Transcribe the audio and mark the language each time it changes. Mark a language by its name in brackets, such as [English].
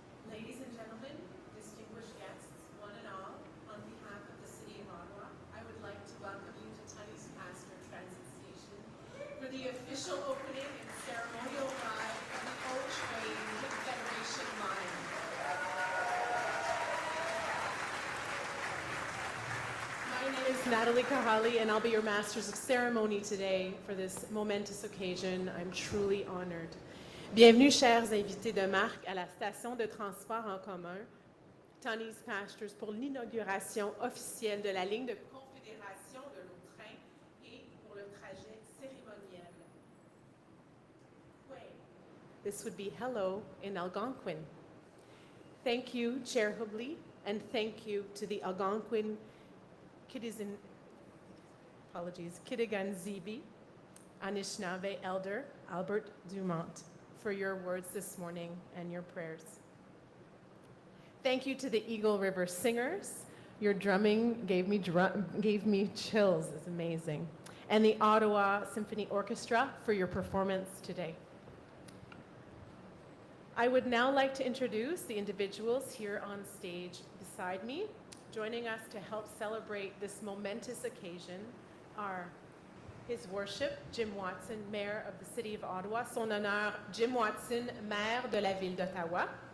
[English] Ladies and gentlemen, distinguished guests, one and all, on behalf of the City of Ottawa, I would like to welcome you to Tunney's Pastor Transit Station for the official opening and ceremonial ride of the Old Train Confederation line. My name is Natalie Kahali, and I'll be your Masters of Ceremony today for this momentous occasion. I'm truly honored. [French] Bienvenue, chers invités de marque, à la station de transport en commun Tunney's Pastures pour l'inauguration officielle de la ligne de Confédération de nos trains et pour le trajet cérémoniel. [English] This would be hello in Algonquin. Thank you, Chair Hubley, and thank you to the Algonquin Kitigan Zibi, Anishinaabe Elder Albert Dumont, for your words this morning and your prayers. Thank you to the Eagle River Singers. Your drumming gave me chills. It's amazing. And the Ottawa Symphony Orchestra for your performance today. I would now like to introduce the individuals here on stage beside me. Joining us to help celebrate this momentous occasion are His Worship, Jim Watson, Mayor of the City of Ottawa. [French] Son honneur, Jim Watson, Maire de la Ville d'Ottawa.